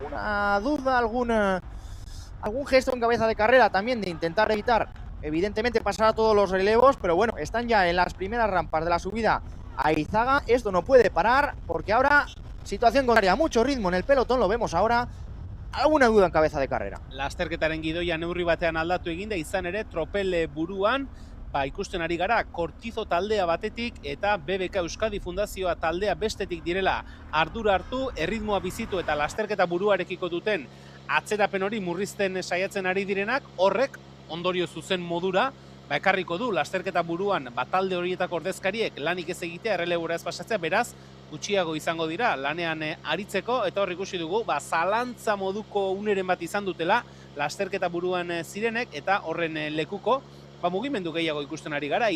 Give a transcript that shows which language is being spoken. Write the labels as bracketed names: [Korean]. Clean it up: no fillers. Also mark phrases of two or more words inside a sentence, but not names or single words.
[Spanish] ¿Alguna duda, algún gesto en cabeza de carrera también de intentar evitar, evidentemente, pasar a todos los relevos? Pero bueno, están ya en las primeras rampas de la subida a Izaga. Esto no puede parar, porque ahora situación contraria, mucho ritmo en el pelotón, lo vemos ahora. ¿Alguna duda en cabeza de carrera? [Basque] Lasterketaren gidoia neurri batean aldatu eginda, izan ere tropel buruan, ikusten ari gara Kortizo taldea batetik eta BBK Euskadi Fundazioa taldea bestetik direla ardura hartu, erritmoa bizitu eta lasterketa buruarekiko duten atzerapen hori murrizten saiatzen ari direnak, horrek ondorio zuzen modura ekarriko du lasterketa buruan talde horietako ordezkariek lanik ez egitea, errelebora ez pasatzea, beraz gutxiago izango dira lanean aritzeko, eta hor ikusi dugu zalantza moduko uneren bat izan dutela lasterketa buruan zirenek, eta horren lekuko mugimendu gehiago ikusten ari gara.